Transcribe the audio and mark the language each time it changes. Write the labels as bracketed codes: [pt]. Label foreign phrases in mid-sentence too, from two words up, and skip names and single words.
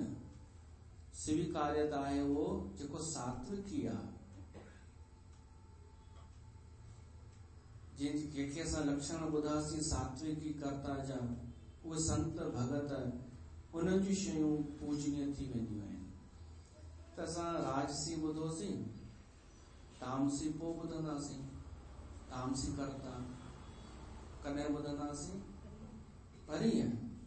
[sd] स्वीकार्यता आहे उहो जेको सात्विकी आहे, जंहिंखे असां लक्षण ॿुधासीं सात्विकी कर्ता जा, उहे संत भगत, उन्हनि जूं शयूं पूजनीय थी वेंदियूं आहिनि। त असां राजसी ॿुधोसीं, तामसी पोइ ॿुधंदासीं, तामसी कर्ता कॾहिं ॿुधंदासीं? परीहं।